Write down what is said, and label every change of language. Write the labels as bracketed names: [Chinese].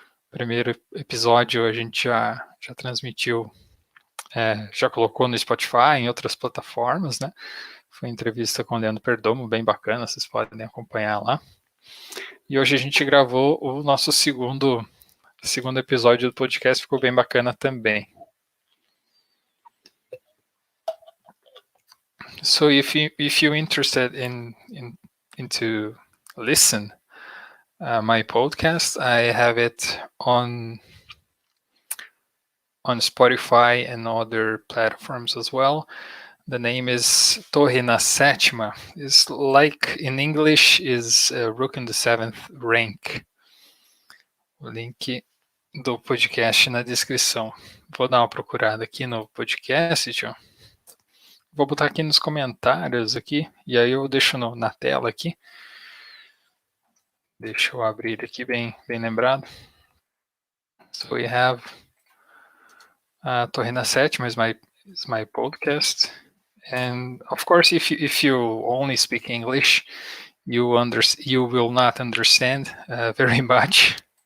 [Portuguese] Primeiro episódio a gente já transmitiu, já colocou no Spotify, em outras plataformas, né? Foi entrevista com o Leandro Perdomo, bem bacana, vocês podem acompanhar lá. E hoje a gente gravou o nosso segundo episódio do podcast, ficou bem bacana também. [English] So if you're interested into listen my podcast, I have it on Spotify and other platforms as well. The name is Torre na Sétima. It's like in English is Rook in the Seventh Rank. [Portuguese] O link do podcast na descrição. Vou dar uma procurada aqui no podcast, tio. Vou botar aqui nos comentários aqui, e aí eu deixo na tela aqui. Deixa eu abrir aqui bem lembrado. [English] So we have Torre na Sétima is my podcast. And of course, if you only speak English, you will not understand very much.